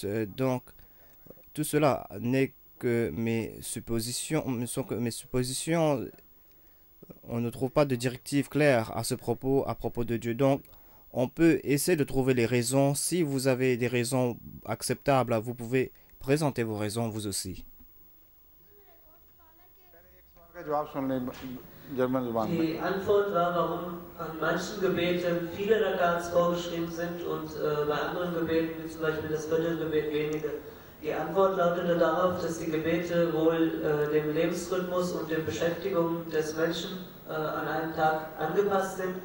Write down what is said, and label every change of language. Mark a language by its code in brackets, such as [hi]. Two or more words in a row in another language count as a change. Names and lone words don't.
[fr] Donc tout cela n'est que mes suppositions. Ne sont que mes suppositions. On ne trouve pas de directive claire à propos de Dieu. Donc, on peut essayer de trouver les raisons. Si vous avez des raisons acceptables, vous pouvez présenter vos raisons vous aussi. [de] Die Antwort war, warum an manchen Gebeten viele Rakats vorgeschrieben sind und bei anderen Gebeten, wie zum Beispiel das Fajr-Gebet, wenige. Die Antwort lautete darauf, dass die Gebete wohl dem Lebensrhythmus und den Beschäftigungen des Menschen an einem Tag angepasst sind.